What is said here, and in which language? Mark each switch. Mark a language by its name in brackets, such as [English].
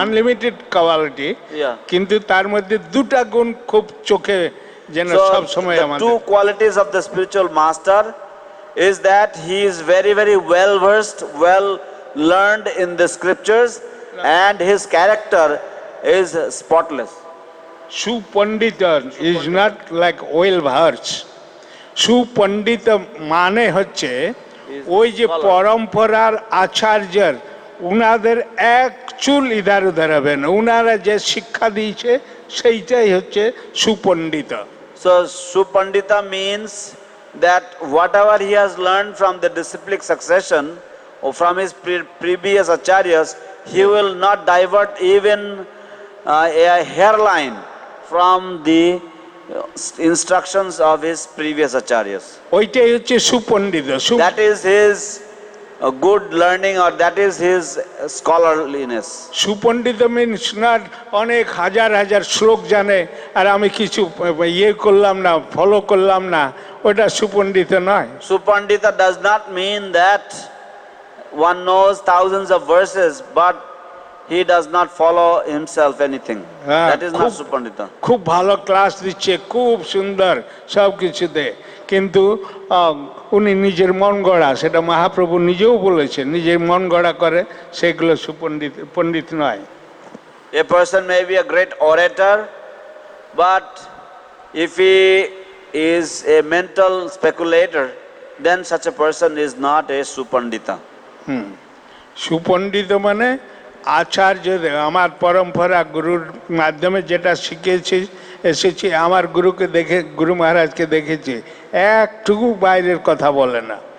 [English] Unlimited quality, [Bangla] কিন্তু তার মধ্যে দুটা গুণ খুব চোখে যেন সব সময় আমাদের। [English] The 2 qualities of the spiritual master is that he is very very well versed, well learned in the scriptures, and his character is spotless. [Bangla] সুপণ্ডিত [English] is not like well versed. [Bangla] সুপণ্ডিত মানে হচ্ছে ওই যে পরম্পরার আচার্যের, উনাদের এক চুল ইধার উধার হবে না, উনারা যে শিক্ষা দিয়েছে সেইটাই হচ্ছে সুপণ্ডিত। [English] So Supandita means that whatever he has learned from the disciplic succession or from his previous acharyas, he will not divert even a hairline from the instructions of his previous acharyas. [Bangla] ওইটাই হচ্ছে সুপণ্ডিত। [English] That is his good learning, or that is his scholarliness. [Bangla] সুপণ্ডিত [English] means not [Bangla] অনেক হাজার হাজার শ্লোক জানে আর আমি কিছু ইয়ে করলাম না, ফলো করলাম না, ওটা সুপণ্ডিত নয়। [English] Supandita does not mean that one knows thousands of verses, but he does not follow himself anything. That is not Supandita. [Bangla] খুব ভালো ক্লাস দিচ্ছে, খুব সুন্দর সব কিছুতে, কিন্তু উনি নিজের মন গড়া, সেটা মহাপ্রভু নিজেও বলেছেন, নিজের মন গড়া করে, সেগুলো পণ্ডিত নয়। [English] A person may be a great orator, but if he is a mental speculator, then such a person is not a Supandita. [Bangla] সুপণ্ডিত মানে আচার্যদের, আমার পরম্পরা গুরুর মাধ্যমে যেটা শিখেছি এসেছি, আমার গুরুকে দেখে, গুরু মহারাজকে দেখেছি, একটুকু বাইরের কথা বলে না।